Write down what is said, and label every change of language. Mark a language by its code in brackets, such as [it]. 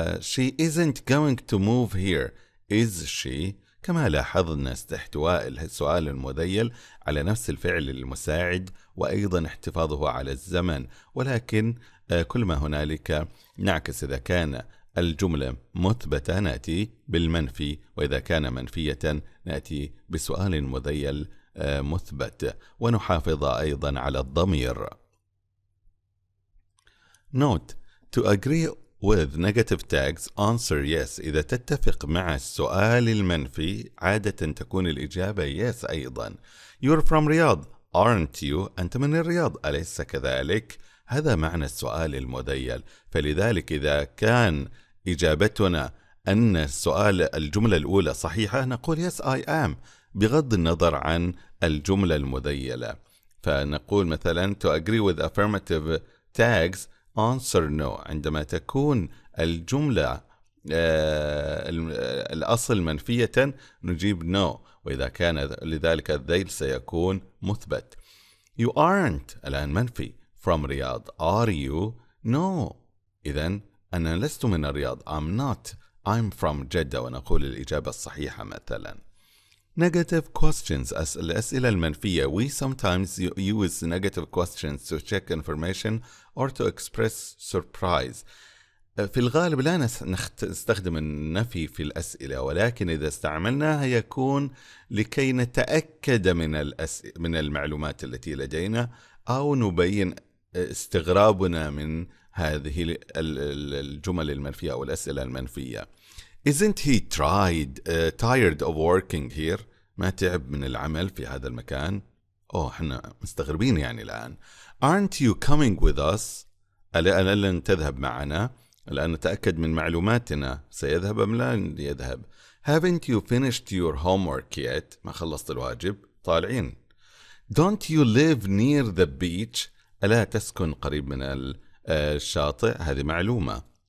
[en] She isn't going to move here. Is she? [ar] كما لاحظنا احتواء السؤال المذيل على نفس الفعل المساعد وأيضا احتفاظه على الزمن، ولكن كل ما هنالك نعكس إذا كان الجملة مثبتة نأتي بالمنفي، وإذا كان منفية نأتي بسؤال مذيل مثبت، ونحافظ أيضا على الضمير. [en] Note: to agree with negative tags answer yes. [ar] إذا تتفق مع السؤال المنفي عادة تكون الإجابة yes أيضا. [en] You're from [ar] رياض [en] aren't you؟ [ar] أنت من الرياض أليس كذلك؟ هذا معنى السؤال المذيل، فلذلك إذا كان إجابتنا أن الجملة الأولى صحيحة نقول [en] yes I am [ar] بغض النظر عن الجملة المذيلة. فنقول مثلا [en] to agree with affirmative tags answer no. [ar] عندما تكون الجملة الأصل منفية نجيب no، وإذا كان لذلك الذيل سيكون مثبت. [en] You aren't [ar] الآن منفي [en] from Riyadh. Are you؟ No. [ar] إذن أنا لست من الرياض. [en] I'm not. I'm from [ar] جدة، ونقول الإجابة الصحيحة مثلا. [en] Negative questions [ar] الأسئلة المنفية. [en] We sometimes use negative questions to check information or to express surprise. [ar] في الغالب لا نستخدم النفي في الأسئلة، ولكن إذا استعملناها يكون لكي نتأكد من المعلومات التي لدينا أو نبين استغرابنا من هذه الجمل المنفية أو الأسئلة المنفية. [en] Isn't he tired of working here؟ [ar] ما تعب من العمل في هذا المكان؟ احنا مستغربين يعني الآن. [en] Aren't you coming with us؟ [ar] ألا لن تذهب معنا؟ الآن نتأكد من معلوماتنا، سيذهب أم لا يذهب. [en] Haven't you finished your homework yet؟ [ar] ما خلصت الواجب؟ طالعين. [en] Don't you live near the beach؟ [ar] ألا تسكن قريب من الشاطئ؟ هذه معلومة.